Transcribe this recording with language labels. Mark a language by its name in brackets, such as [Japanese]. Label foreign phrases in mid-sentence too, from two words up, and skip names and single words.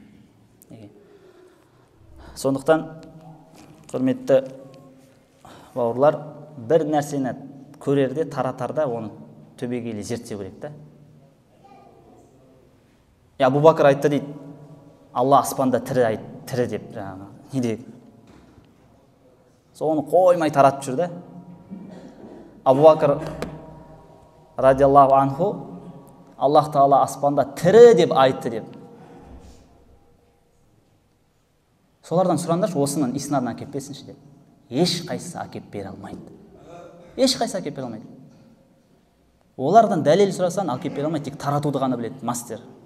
[Kazakh] Сондықтан, құрметті бауырлар, бір нәрсені көрерде, таратарда оны төбегейлі зерттеу керек та. Абу Бакр айтты дейді, Алла аспанда тірі деп, не дейді. Соны қоймай таратып жүрді. Абу Бакр [Arabic] رضي الله عنه, [Kazakh] Аллах Тағала аспанда тірі деп айтты деп. Солардан сұраңдаршы, осының иснадын әкеп берсінші деп. Еш қайсысы әкеп бере алмайды. ешқайсы әкеліп бере алмайды. Олардан дәлел сұрасаң әкеліп бере алмайды, тек таратуды ғана біледі мастер.